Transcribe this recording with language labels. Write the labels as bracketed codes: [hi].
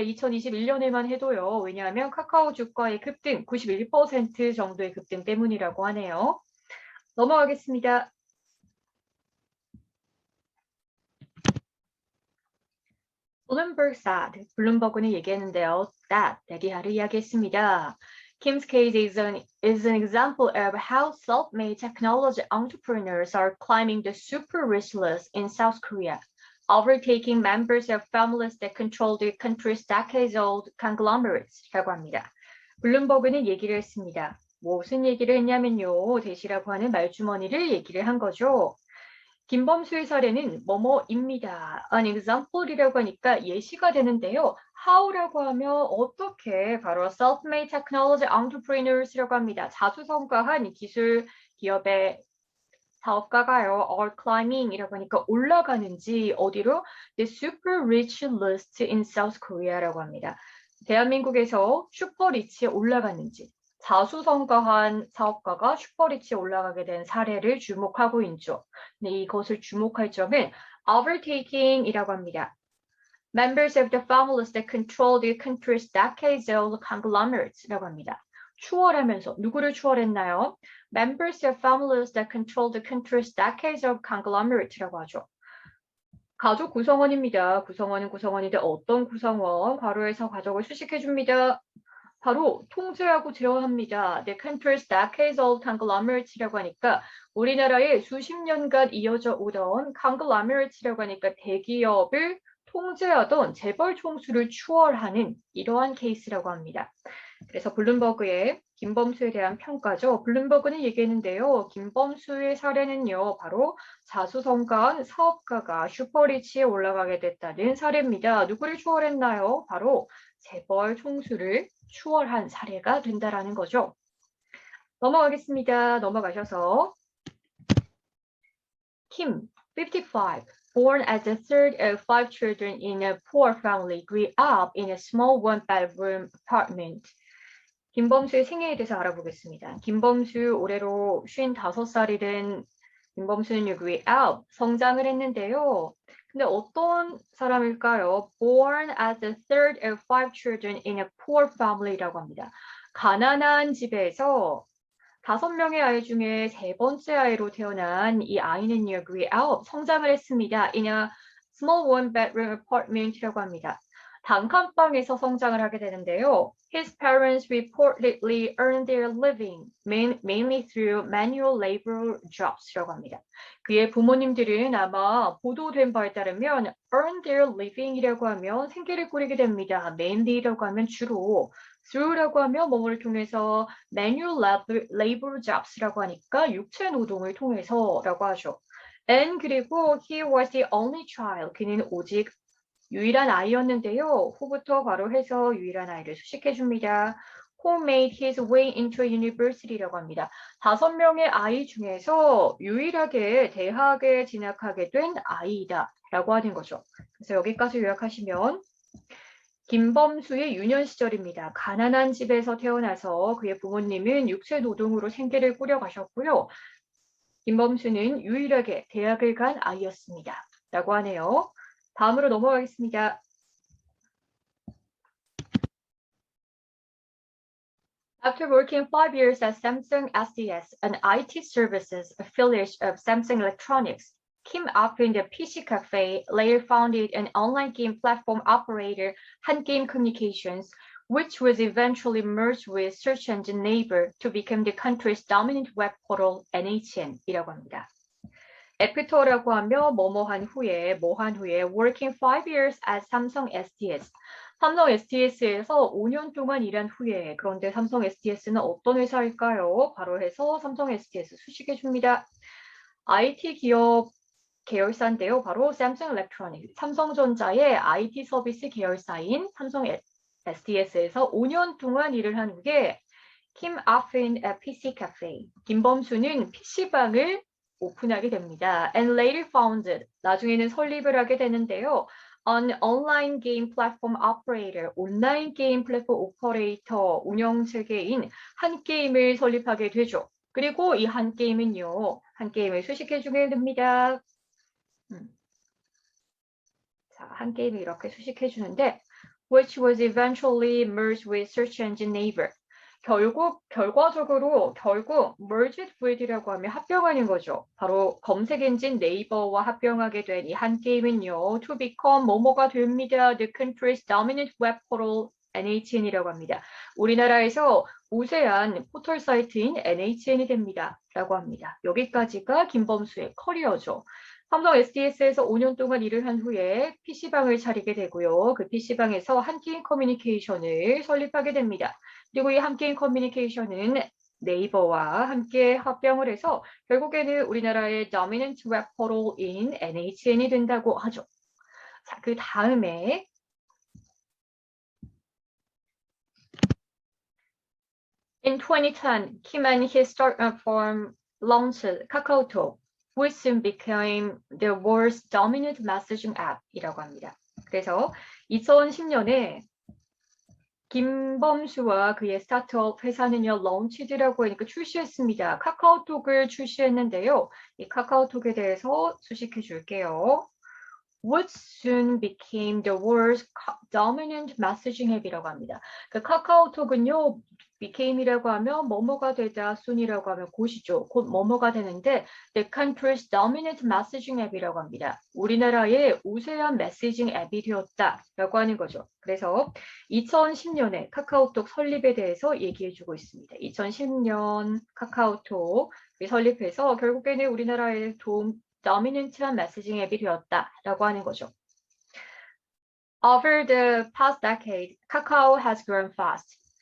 [ko] 2021년에만 해도요. 왜냐하면 카카오 주가의 급등 91% 정도의 급등 때문이라고 하네요. 넘어가겠습니다. [en] Bloomberg said, [ko] 블룸버그는 얘기했는데요. that, 대리하를 이야기했습니다. [en] Kim's case is an example of how self-made technology entrepreneurs are climbing the super rich list in South Korea. overtaking members of families that control the country's decades-old conglomerates.라고 합니다. [ko] 블룸버그는 얘기를 했습니다. 무슨 얘기를 했냐면요. 대시라고 하는 말주머니를 얘기를 한 거죠. 김범수의 사례는 뭐뭐입니다. [en] An example [ko] 이라고 하니까 예시가 되는데요. How라고 하면 어떻게 바로 [en] self-made technology entrepreneurs [ko] 라고 합니다. 자수성가한 기술 기업의 사업가가요. [en] are climbing [ko] 이라고 하니까 올라가는지 어디로? [en] The super rich list in South Korea라고 합니다. [ko] 대한민국에서 슈퍼리치에 올라갔는지 자수성가한 사업가가 슈퍼리치에 올라가게 된 사례를 주목하고 있죠. 네, 이것을 주목할 점은 overtaking이라고 합니다. [en] Members of the families that control the country's decades-old conglomerate라고 합니다. [ko] 추월하면서 누구를 추월했나요? [en] Members of families that control the country's decades-old conglomerate라고 하죠. [ko] 가족 구성원입니다. 구성원은 구성원인데 어떤 구성원? 괄호에서 가족을 수식해 줍니다. 바로 통제하고 제어합니다. [en] The country's decades-old conglomerate [ko] 라고 하니까 우리나라에 수십 년간 이어져 오던 conglomerate라고 하니까 대기업을 통제하던 재벌 총수를 추월하는 이러한 케이스라고 합니다. 그래서 블룸버그의 김범수에 대한 평가죠. 블룸버그는 얘기했는데요. 김범수의 사례는요. 바로 자수성가한 사업가가 슈퍼리치에 올라가게 됐다는 사례입니다. 누구를 추월했나요? 바로 재벌 총수를 추월한 사례가 된다라는 거죠. 넘어가겠습니다. 넘어가셔서 [en] Kim, 55, born as the third of 5 children in a poor family, grew up in a small one-bedroom apartment. [ko] 김범수의 생애에 대해서 알아보겠습니다. 김범수 올해로 55살이 된 김범수는 [en] grew up, [ko] 성장을 했는데요. 근데 어떤 사람일까요? [en] Born as the third of 5 children in a poor family라고 합니다. [ko] 가난한 집에서 5명의 아이 중에 세 번째 아이로 태어난 이 아이는요, [en] grew up, [ko] 성장을 했습니다. [en] In a small one-bedroom apartment라고 합니다. [ko] 단칸방에서 성장을 하게 되는데요. [en] His parents reportedly earned their living mainly through manual labor jobs라고 합니다. [ko] 그의 부모님들은 아마 보도된 바에 따르면 [en] earn their living [ko] 이라고 하면 생계를 꾸리게 됩니다. mainly라고 하면 주로, through라고 하면 뭐뭐를 통해서 [en] manual labor jobs [ko] 라고 하니까 육체 노동을 통해서라고 하죠. [en] And [ko] 그리고 [en] he was the only child. [ko] 그는 오직 유일한 아이였는데요. 후부터 바로 해서 유일한 아이를 수식해 줍니다. [en] Who made his way into university라고 합니다. [ko] 5명의 아이 중에서 유일하게 대학에 진학하게 된 아이이다 라고 하는 거죠. 그래서 여기까지 요약하시면 김범수의 유년 시절입니다. 가난한 집에서 태어나서 그의 부모님은 육체 노동으로 생계를 꾸려가셨고요. 김범수는 유일하게 대학을 간 아이였습니다. 라고 하네요. 다음으로 넘어가겠습니다. [en] After working 5 years at Samsung SDS, an IT services affiliate of Samsung Electronics, Kim opened a PC cafe, later founded an online game platform operator, Hangame Communications, which was eventually merged with search engine Naver to become the country's dominant web portal, NHN이라고 합니다. [ko] 애프터라고 하며 뭐뭐한 후에 [en] working 5 years at Samsung SDS. [ko] 삼성 SDS에서 5년 동안 일한 후에 그런데 삼성 SDS는 어떤 회사일까요? 바로 해서 삼성 SDS 수식해 줍니다. IT 기업 계열사인데요. 바로 삼성 일렉트로닉, 삼성전자의 IT 서비스 계열사인 삼성 SDS에서 5년 동안 일을 한 후에 [en] Kim opened a PC cafe. [ko] 김범수는 PC방을 오픈하게 됩니다. [en] And later founded, [ko] 나중에는 설립을 하게 되는데요. [en] An online game platform operator, [ko] 온라인 게임 플랫폼 오퍼레이터 운영체계인 한게임을 설립하게 되죠. 그리고 이 한게임은요, 한게임을 수식해 주게 됩니다. 자, 한게임을 이렇게 수식해 주는데, [en] which was eventually merged with search engine Naver. [ko] 결과적으로 merged with라고 하면 합병하는 거죠. 바로 검색 엔진 네이버와 합병하게 된 이 한 게임은요. to become 뭐뭐가 됩니다. [en] The country's dominant web portal NHN이라고 합니다. [ko] 우리나라에서 우세한 포털 사이트인 NHN이 됩니다. 라고 합니다. 여기까지가 김범수의 커리어죠. 삼성 SDS에서 5년 동안 일을 한 후에 PC방을 차리게 되고요. 그 PC방에서 한게임 커뮤니케이션을 설립하게 됩니다. 그리고 이 한게임 커뮤니케이션은 네이버와 함께 합병을 해서 결국에는 우리나라의 [en] Dominant Web Portal [ko] 인 NHN이 된다고 하죠. 자, 그 다음에 [en] In 2010, Kim and his startup firm launched KakaoTalk, which soon became the world's dominant messaging app이라고 합니다. [ko] 그래서 2010년에 김범수와 그의 스타트업 회사는요, 런치드라고 하니까 출시했습니다. 카카오톡을 출시했는데요. 이 카카오톡에 대해서 수식해 줄게요. [en] Which soon became the world's dominant messaging app이라고 합니다. [ko] 그 카카오톡은요, became이라고 하면 뭐뭐가 되다, soon이라고 하면 곧이죠. 곧 뭐뭐가 되는데 [en] the country's dominant messaging app [ko] 이라고 합니다. 우리나라의 우세한 메시징 앱이 되었다라고 하는 거죠. 그래서 2010년에 카카오톡 설립에 대해서 얘기해주고 있습니다. 2010년 카카오톡 설립해서 결국에는 우리나라의 dominant한 메시징 앱이 되었다라고 하는 거죠. [en] Over the past decade, Kakao has grown fast.